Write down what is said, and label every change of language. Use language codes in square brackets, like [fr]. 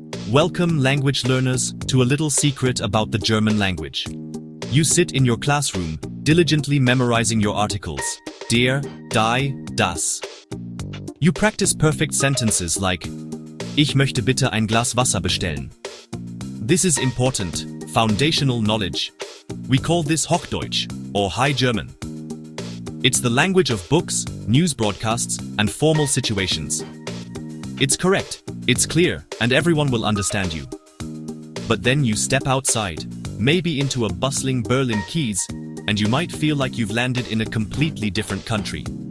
[en] Welcome, language learners, to a little secret about the German language. You sit in your classroom, diligently memorizing your articles. [de] Der, die, das. [en] You practice perfect sentences like, [de] Ich möchte bitte ein Glas Wasser bestellen. [en] This is important, foundational knowledge. We call this Hochdeutsch, or High German. It's the language of books, news broadcasts, and formal situations. It's correct, it's clear, and everyone will understand you. But then you step outside, maybe into a bustling Berlin Keys, and you might feel like you've landed in a completely different country.